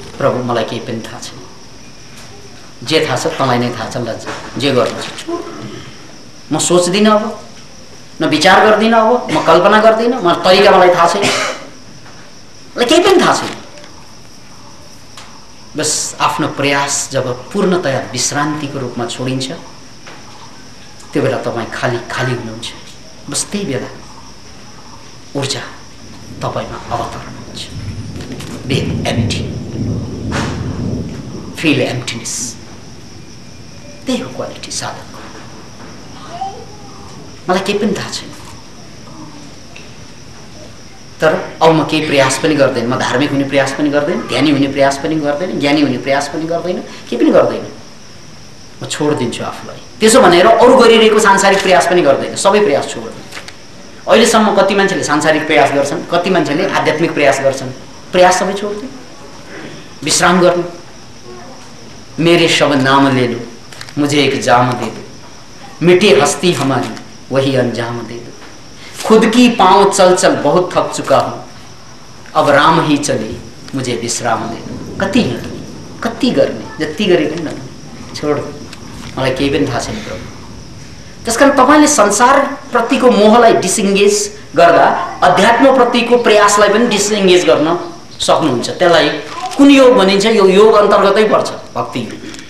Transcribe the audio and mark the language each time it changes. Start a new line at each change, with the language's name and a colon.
Nepali: प्रभु मलाई केही पनि थाहा छैन, जे थाहा छ तँलाई नै थाहा छ, लज्जा जे गर्नु छ म सोच्दिनँ, अब न विचार गर्दिनँ, अब म कल्पना गर्दिनँ, म तरिका मलाई थाहा छैन, मलाई केही पनि थाहा छैन। बस आफ्नो प्रयास जब पूर्णतया विश्रान्तिको रूपमा छोडिन्छ त्यो बेला तपाईँ खाली खाली हुनुहुन्छ। बस त्यही बेला ऊर्जा तपाईँमा अवतरण हुन्छ।
English: be empty, fill emptiness,
Nepali: त्यही हो क्वालिटी साधकको। मलाई केही पनि थाहा छैन, तर अब म केही प्रयास पनि गर्दैन, म धार्मिक हुने प्रयास पनि गर्दैन, ध्यानी हुने प्रयास पनि गर्दैन, ज्ञानी हुने प्रयास पनि गर्दैन, केही पनि गर्दैन, म छोडिदिन्छु आफूलाई। त्यसो भनेर अरू गरिरहेको सांसारिक प्रयास पनि गर्दैन, सबै प्रयास छोडिदिन्छु। अहिलेसम्म कति मान्छेले सांसारिक प्रयास गर्छन्, कति मान्छेले आध्यात्मिक प्रयास गर्छन्, प्रयास सबै छोडिदिनु, विश्राम गर्नु।
Hindi: मेरे सब नाम ले लो, मुझे एक जाम दे दो, मिटे हस्ती हमारी वही अंजाम दे दो, खुद की पांव चल चल बहुत थक चुका हूं, अब राम ही चले मुझे विश्राम दे दो।
Nepali: कति हिँड्ने, कति गर्ने, जति गरे पनि न छोड, मलाई केही पनि थाहा छैन प्रभु। त्यसकारण तपाईँले संसारप्रतिको मोहलाई डिसइङ्गेज गर्दा अध्यात्मप्रतिको प्रयासलाई पनि डिसइङ्गेज गर्न सक्नुहुन्छ। त्यसलाई कुन योग भनिन्छ? यो योग अन्तर्गतै पर्छ, भक्ति योग।